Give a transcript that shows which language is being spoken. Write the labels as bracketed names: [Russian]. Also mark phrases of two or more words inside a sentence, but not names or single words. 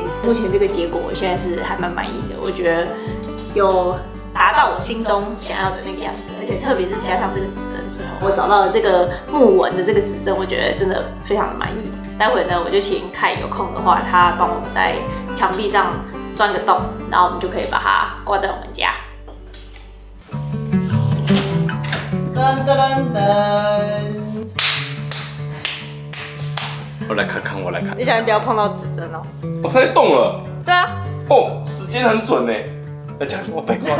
[Chinese] 目前這個結果我現在是還蠻滿意的，我覺得有達到我心中想要的那個樣子，而且特別是加上這個指針之後，我找到了這個木紋的這個指針，我覺得真的非常的滿意。待會呢，我就請凱有空的話，他幫我們在牆壁上鑽個洞，然後我們就可以把它掛在我們家。噔噔噔噔。我來看看，我來看。你小心不要碰到指針哦。哦，它在動了。對啊。哦，時間很準呢。在講什麼廢話？